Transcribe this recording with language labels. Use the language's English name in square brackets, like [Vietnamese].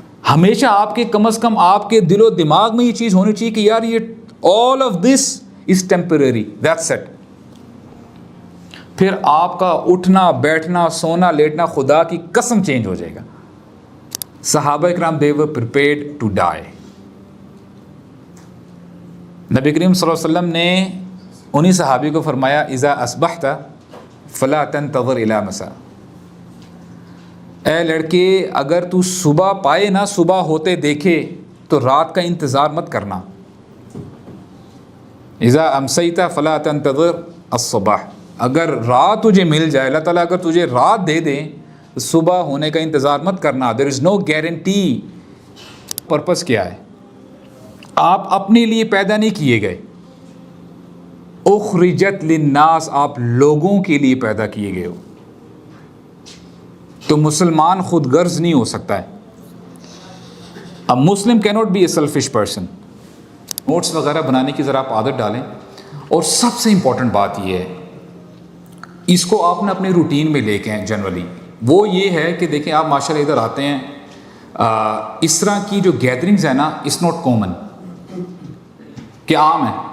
[Urdu] ہمیشہ آپ کے کم از کم آپ کے دل و دماغ میں یہ چیز ہونی چاہیے کہ یار یہ [English] all of this is temporary, that's it. [Urdu] پھر آپ کا اٹھنا بیٹھنا سونا لیٹنا خدا کی قسم چینج ہو جائے گا. صحابہ اکرام [English] they were prepared to die. [Urdu] نبی کریم صلی اللہ علیہ وسلم نے انہی صحابی کو فرمایا [Arabic] اذا اصبحت فلا تنتظر الى مساء. [Urdu] اے لڑکے اگر تو صبح پائے نا، صبح ہوتے دیکھے تو رات کا انتظار مت کرنا. [Arabic] اذا امسیت فلا تنتظر الصبح. [Urdu] اگر رات تجھے مل جائے، اللہ تعالیٰ اگر تجھے رات دے دے تو صبح ہونے کا انتظار مت کرنا. [English] there is no guarantee. [Urdu] Purpose کیا ہے؟ آپ اپنے لیے پیدا نہیں کیے گئے. [Arabic] اخرجت للناس، [Urdu] آپ لوگوں کے لیے پیدا کیے گئے ہو. تو مسلمان خود غرض نہیں ہو سکتا ہے. [English] A Muslim cannot be a selfish person. [Urdu] Notice وغیرہ بنانے کی ذرا آپ عادت ڈالیں. اور سب سے امپورٹنٹ بات یہ ہے، اس کو آپ نے اپنے روٹین میں لے کے ہیں جنرلی، وہ یہ ہے کہ دیکھیں آپ ماشاءاللہ ادھر آتے ہیں، اس طرح کی جو گیدرنگز ہیں نا [English] it's not common, [Urdu] کہ عام ہے.